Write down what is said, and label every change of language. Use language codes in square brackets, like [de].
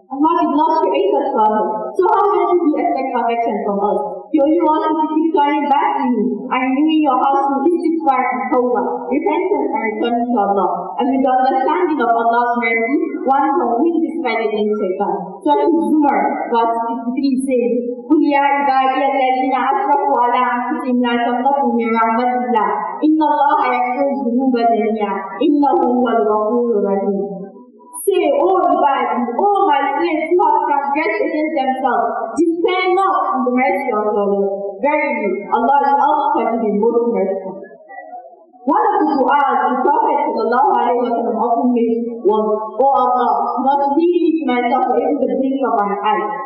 [en] Allah did not create us perfect. So how much do we expect perfection from us? He only wants us to keep turning back to Him and renewing your heart to istighfar and tawbah, repentance and returning to Allah. And with the understanding of Allah's mercy, one can win this fight against Shaitan. Surah Al-Zumar, verse 53 says, [ar] قُلْ يَا عِبَادِيَ الَّذِينَ أَسْرَفُوا عَلَىٰ أَنفُسِهِمْ لَا تَقْنَطُوا مِن رَحْمَةِ اللَّهِ إِنَّ اللَّهَ يَغْفِرُ الذُّنُوبَ جَمِيعًا إِنَّهُ هُوَ الْغَفُورُ الرَّحِيمُ. [en] Say, O Ibadi, O my slaves who have transgressed against themselves, despair not in the mercy of your Lord. Verily, Allah is all-forgiving, most merciful. One of the du'as the Prophet ﷺ often made was, O Allah, not leave me to myself or even the blink of an eye.